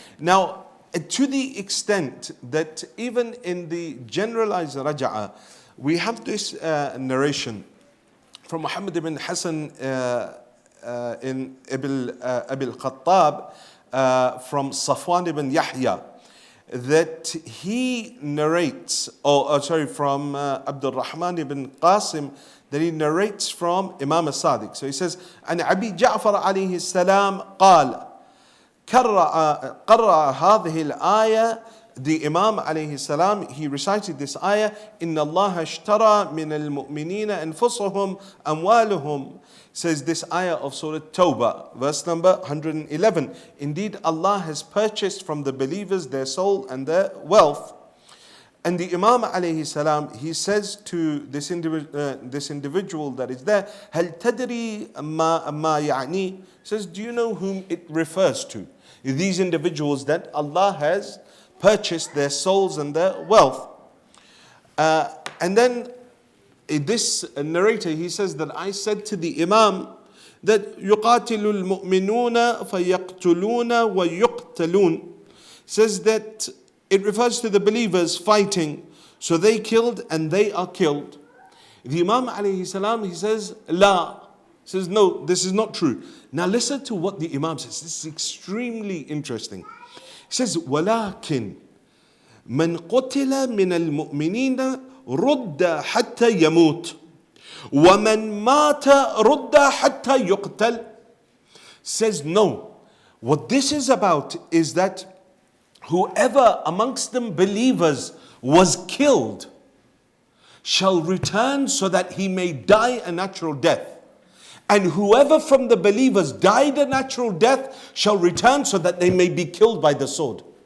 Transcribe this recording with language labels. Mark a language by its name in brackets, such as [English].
[English] Now, to the extent that even in the generalized Raj'ah, we have this narration from Muhammad ibn Hassan in Abil Khattab from Safwan ibn Yahya, that he narrates, from Abdul Rahman ibn Qasim, that he narrates from Imam al-Sadiq. [Arabic] So he says, عن أبي جعفر عليه السلام قال قرأ هذه الآية. [English] The Imam alayhi salam, he recited this ayah, [Arabic] إن الله اشترى من المؤمنين أنفسهم أموالهم. [English] Says this ayah of Surah Tawbah, verse number 111. Indeed, Allah has purchased from the believers their soul and their wealth. And the Imam alayhi salam, he says to this individual that is there, [Arabic] هل تدري ما يعني? [English] Says, do you know whom it refers to? These individuals that Allah has purchased their souls and their wealth. And then this narrator, he says that I said to the Imam that [Arabic] يُقَاتِلُ الْمُؤْمِنُونَ فَيَقْتُلُونَ وَيُقْتَلُونَ. [English] Says that it refers to the believers fighting, so they killed and they are killed. The Imam alayhi salam, he says, La. He says, no, this is not true. Now listen to what the Imam says. This is extremely interesting. [Arabic] He says, وَلَكِنْ مَنْ قُتِلَ مِنَ الْمُؤْمِنِينَ رد حتى يموت ومن مات رد حتى يقتل. [English] Says no. What this is about is that whoever amongst them believers was killed shall return so that he may die a natural death. And whoever from the believers died a natural death shall return so that they may be killed by the sword.